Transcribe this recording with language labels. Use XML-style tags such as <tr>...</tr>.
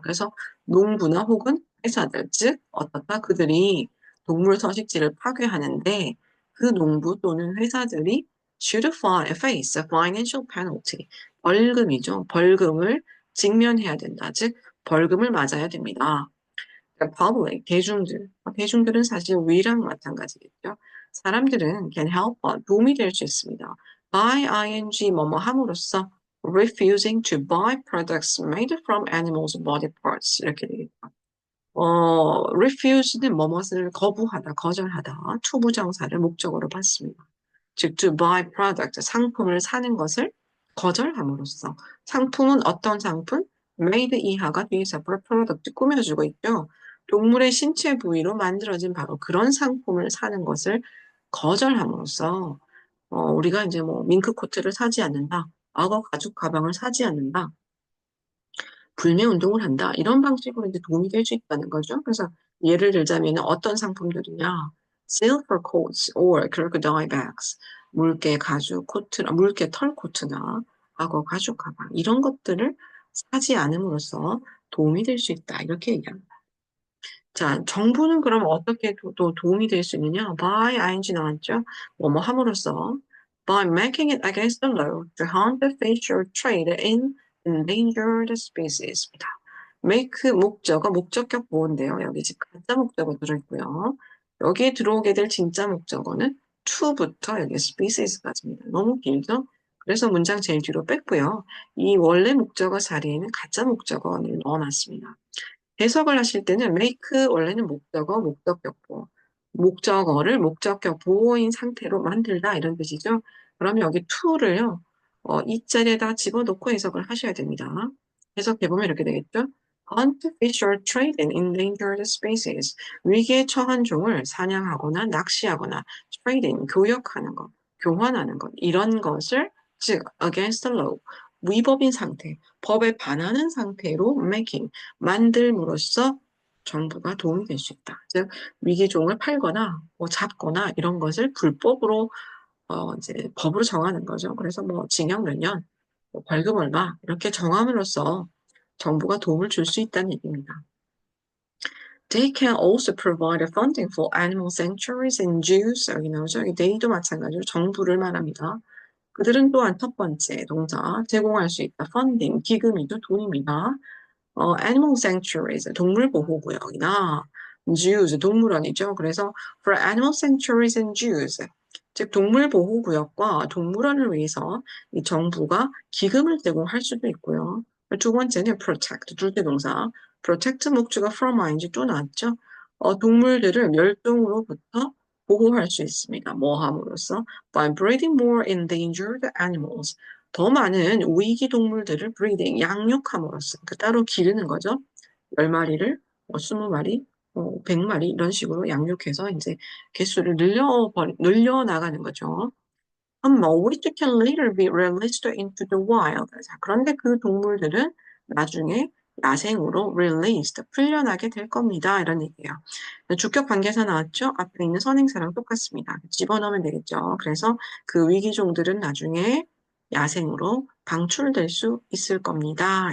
<ko>그래서 농부나 혹은 회사들, 즉 어떻다 그들이 동물 서식지를 파괴하는데 그 농부 또는 회사들이</ko> <en>should face a financial penalty.</en> <ko>벌금이죠. 벌금을 직면해야 된다. 즉 벌금을 맞아야 됩니다. public, 대중들. 대중들은 사실 we랑 마찬가지겠죠. 사람들은</ko> <en>can help,</en> <ko>도움이 될 수 있습니다. by ing 뭐뭐 함으로써</ko> <en>refusing to buy products made from animals' body parts.</en> <ko>이렇게 되겠죠. refuse는 뭐뭇을 거부하다, 거절하다, 투부정사를 목적으로 받습니다. 즉, to buy product, 상품을 사는 것을 거절함으로써 상품은 어떤 상품? made 이하가 뒤에서 product 꾸며주고 있죠. 동물의 신체 부위로 만들어진 바로 그런 상품을 사는 것을 거절함으로써 우리가 이제 뭐 밍크 코트를 사지 않는다, 악어 가죽 가방을 사지 않는다, 불매 운동을 한다. 이런 방식으로 이제 도움이 될 수 있다는 거죠. 그래서 예를 들자면 어떤 상품들이냐.</ko> <en>silver coats or crocodile bags.</en> <ko>물개 가죽 코트나 물개 털 코트나 악어 가죽 가방 이런 것들을 사지 않음으로써 도움이 될 수 있다. 이렇게 얘기합니다. 자, 정부는 그럼 어떻게 또 도움이 될 수 있느냐? by ing 나왔죠? 뭐뭐 함으로써</ko> <en>by making it against the law to hunt the fish or trade in endangered species입니다.</en> <ko>make 목적어, 목적격 보호인데요. 여기 지금 가짜 목적어 들어있고요. 여기에 들어오게 될 진짜 목적어는 to부터 여기 species까지입니다. 너무 길죠? 그래서 문장 제일 뒤로 뺐고요. 이 원래 목적어 자리에는 가짜 목적어를 넣어놨습니다. 해석을 하실 때는 make 원래는 목적어, 목적격 보호. 목적어를 목적격 보호인 상태로 만들다 이런 뜻이죠. 그러면 여기 to를요. 이 자리에다 집어넣고 해석을 하셔야 됩니다. 해석해보면 이렇게 되겠죠.</ko> <en>Hunt, fish or trade in endangered species.</en> <ko>위기에 처한 종을 사냥하거나 낚시하거나 trade in, 교역하는 것, 교환하는 것 이런 것을 즉</ko> <en>against the law,</en> <ko>위법인 상태, 법에 반하는 상태로 making, 만들므로써 정부가 도움이 될 수 있다. 즉 위기종을 팔거나 뭐 잡거나 이런 것을 불법으로 이제 법으로 정하는 거죠. 그래서 뭐 징역 몇 년, 뭐 벌금 얼마 이렇게 정함으로써 정부가 도움을 줄 수 있다는 얘기입니다.</ko> <en>They can also provide funding for animal sanctuaries and zoos.</en> <ko>여기 나오죠. 이 they도 마찬가지로 정부를 말합니다. 그들은 또한 첫 번째 동사 제공할 수 있다. funding, 기금이죠. 돈입니다. animal sanctuaries, 동물보호구역이나 zoos, 동물원이죠. 그래서</ko> <en>for animal sanctuaries and zoos,</en> <ko>즉 동물보호구역과 동물원을 위해서 이 정부가 기금을 제공할 수도 있고요. 두 번째는 protect, 둘째 동사. protect 목적어 from인지 또 나왔죠. 동물들을 멸종으로부터 보호할 수 있습니다. 뭐 함으로써?</ko> <en>by breeding more endangered animals.</en> <ko>더 많은 위기 동물들을 breeding, 양육함으로써, 그 따로 기르는 거죠. 10마리를, 20마리, 100마리 이런 식으로 양육해서 이제 개수를 늘려나가는 거죠.</ko> <en>which can later be released into the wild.</en> <ko>자, 그런데 그 동물들은 나중에 야생으로 released, 풀려나게 될 겁니다. 이런 얘기예요. 주격 관계사 나왔죠? 앞에 있는 선행사랑 똑같습니다. 집어넣으면 되겠죠. 그래서 그 위기종들은 나중에 야생으로 방출될 수 있을 겁니다.</ko>